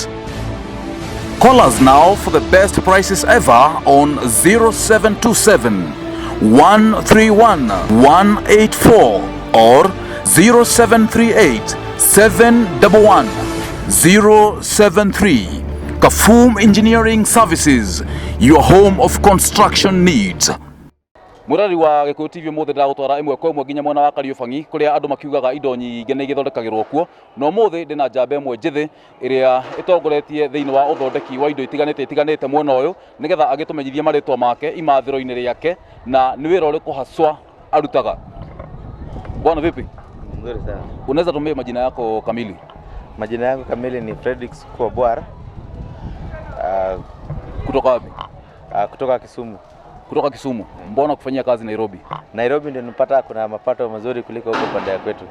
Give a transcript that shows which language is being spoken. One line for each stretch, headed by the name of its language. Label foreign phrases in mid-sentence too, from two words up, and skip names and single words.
English: Call us now for the best prices ever on 0727 131 184 or 0738 711 073. Kafum Engineering Services, your home of construction needs.
Kikuyu: Murari wa GIKUYU TV mothe ndagutwara imwe kwa imwe nginya mwena wa Kariobangi kuria andu makiugaga indo nyingi ni igithondekagirwo kuo no mothe ndina njamba imwe njithi iria itongoretie thiini wa uthondeki wa indo itiganite mwena uyu nigetha agitumenyithia maritwa make imathiro-ini riake na ni wira uriku haswa arutaga.
Swahili: Bwana vipi? Mzuri sana. Unaweza tumia majina yako kamili? Majina yangu kamili ni Fredrick Kwabwara. Kutoka wapi? Kutoka Kisumu. Kutoka Kisumu. Mbona kufanyia kazi Nairobi? Nairobi ndio nipata kuna mapato mazuri kuliko huko pande ya kwetu.